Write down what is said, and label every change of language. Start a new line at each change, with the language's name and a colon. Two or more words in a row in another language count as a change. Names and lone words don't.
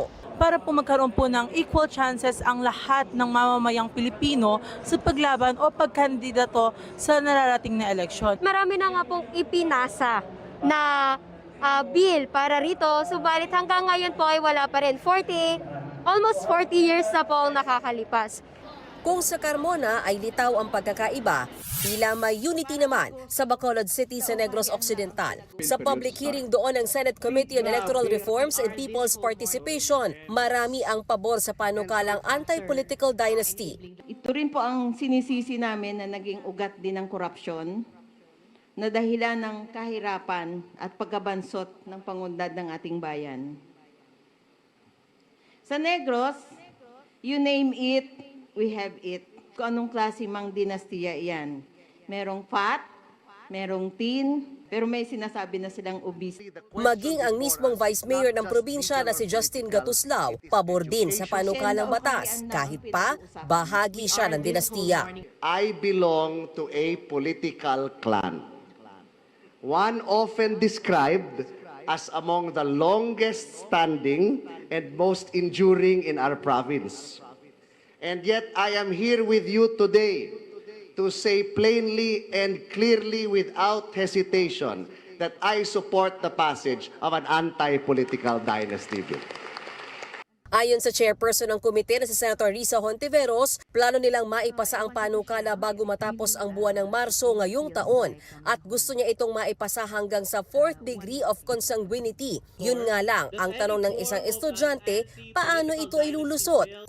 Filipino: Para po magkaroon po ng equal chances ang lahat ng mamamayang Pilipino sa paglaban o pagkandidato sa nararating na eleksyon. Marami na nga pong ipinasa na bill para rito, subalit hanggang ngayon po ay wala pa rin. Almost 40 years na po ang nakakalipas. Kung sa Carmona ay litaw ang pagkakaiba, tila may unity naman sa Bacolod City sa Negros Occidental. Sa public hearing doon ng Senate Committee on Electoral Reforms and People's Participation, marami ang pabor sa panukalang
English: anti-political dynasty.
Filipino: Ito rin po ang sinisisi namin na naging ugat din ng korupsyon na dahilan ng kahirapan at pagkabansot ng pangundad ng ating bayan. Sa Negros,
English: you name it, we have it.
Filipino: Kung anong klase mang dinastiya yan. Merong fat, merong tin, pero may sinasabi na silang obese. Maging ang mismong Vice Mayor ng probinsya na si Justin Gatuslao, pabor din sa panukalang batas, kahit pa bahagi siya ng dinastiya.
English: I belong to a political clan. One often described as among the longest standing and most enduring in our province. And yet I am here with you today to say plainly and clearly without hesitation that I support the passage of an anti-political dynasty bill.
Filipino: Ayon sa chairperson ng komite na si Senator Risa Hontiveros, plano nilang maipasa ang panukala bago matapos ang buwan ng Marso ngayong taon at gusto niya itong maipasa hanggang sa 4th
English: degree of consanguinity.
Filipino: Yun nga lang, ang tanong ng isang estudyante, paano ito ilulusot?